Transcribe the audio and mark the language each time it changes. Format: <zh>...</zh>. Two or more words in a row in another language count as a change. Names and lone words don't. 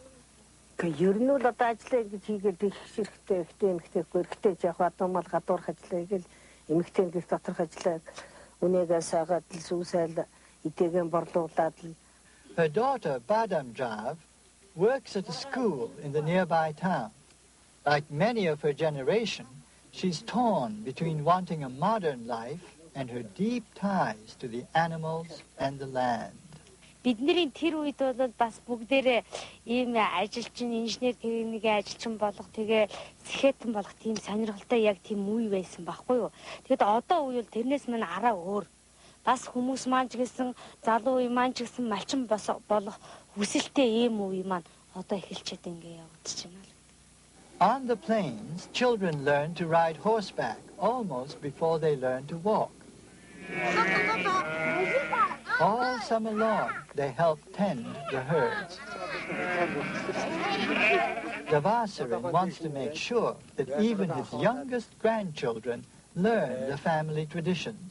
<en>Her daughter, Badamjav, works at a school in the nearby town. Like many of her generation, she's torn between wanting a modern life and her deep ties to the animals and the land.</en> <mn>Бидний тэр үед бол бас бүгдээрээ ийм ажилчин, инженер техникийн ажилчин болох, тэгээ сэхэтэн болох тийм сонирхолтой яг тийм үе байсан байхгүй юу. Тэгэд одоо үе бол тэрнээс мань араа өөр. Бас хүмүүс маань ч гэсэн залуу үе маань ч гэсэн малчин болох хүсэлтэй ийм үе маань одоо эхэлчихэд ингэ явагдаж байна.</mn> <en>On the plains, children learn to ride horseback almost before they learn to walk. All summer long, they help tend the herds. Devasirin wants to make sure that even his youngest grandchildren learn the family traditions.</en>